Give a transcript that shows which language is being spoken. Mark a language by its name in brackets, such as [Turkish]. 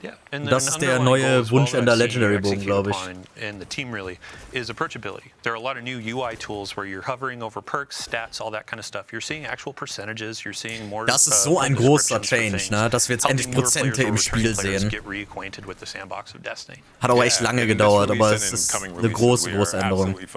[German] Das ist der neue Wunschender Legendary Bogen, glaube ich. [English] And the team really is approachability. There are a lot of new UI tools where you're hovering over perks, stats, all that kind of stuff. You're seeing actual percentages, you're seeing more. [German] Das ist so ein großer Change, ne? Dass wir jetzt endlich Prozente im Spiel sehen. Hat aber echt lange gedauert, aber es ist eine große Änderung.